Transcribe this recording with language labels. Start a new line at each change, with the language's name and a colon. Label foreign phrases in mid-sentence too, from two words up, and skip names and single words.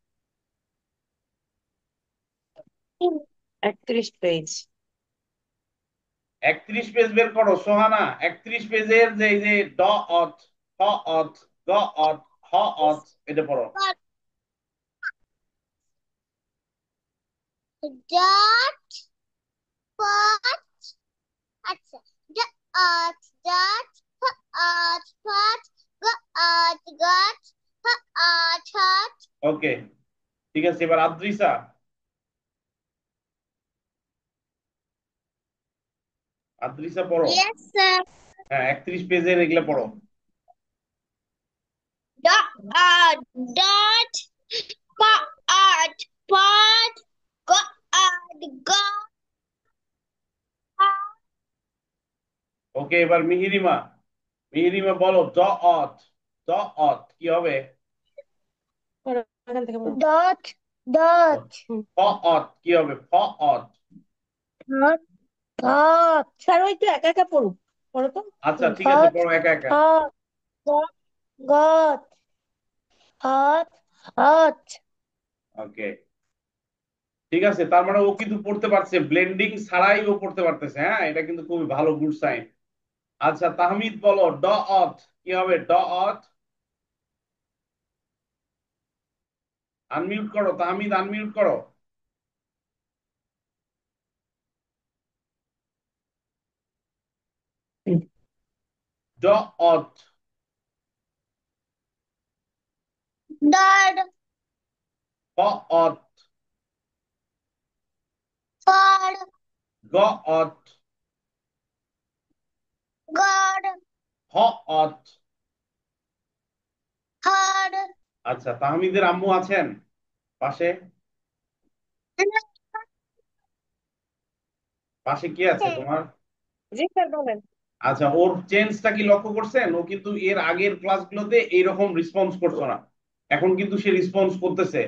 Bangla: 31 পেজ। 31 পেজ বের করো সোহানা। 31 পেজের যে এই যে ড অথ, হ অথ, গ অথ, হ অথ, এটা পড়ো।
English: dot pot. আচ্ছা। dot dot at pat at gat at hat.
Bangla: ওকে, ঠিক আছে, এবার আদ্রিসা। আদ্রিসা পড়ো।
English: yes sir.
Bangla: হ্যাঁ, 31 পেজের এগুলা পড়ো।
English: Dot dot pot pot got.
Bangla: ওকে, এবার মিহিরিমা। মিহিরিমা বলো ড অথ। ড অথ কি হবে? পড়ো, এখান থেকে পড়ো।
English: Dot dot
Bangla: ফ অথ কি হবে? ফ অথ।
English: dot dot
Bangla: স্যার ওই তো একা একা পড়ো, পড়ো তো। আচ্ছা ঠিক আছে,
English: dot
Bangla: পড়ো একা একা।
English: dot dot got hot hot.
Bangla: ওকে, ঠিক আছে, তার মানে ও কিন্তু পড়তে পারছে, ব্লেন্ডিং ছাড়াই ও পড়তে পারতেছে। হ্যাঁ, এটা কিন্তু খুবই ভালো,
English: good sign.
Bangla: আচ্ছা তাহমিদ বলো ড অথ কি হবে? ড অথ। আনমিউট করো তাহমিদ, আনমিউট করো। ড অথ।
English: Dot
Bangla: ক অথ।
English: for
Bangla: গ অথ।
English: God
Bangla: হ অথ।
English: hard.
Bangla: আচ্ছা, তাহমিদের আম্মু আছেন পাশে? পাশে কি আছে তোমার? জি স্যার বলেন। আচ্ছা, ওর চেঞ্জটা কি লক্ষ্য করছেন? ও কিন্তু এর আগের ক্লাসগুলোতে এইরকম রেসপন্স করতো না, এখন কিন্তু সে রেসপন্স করতেছে।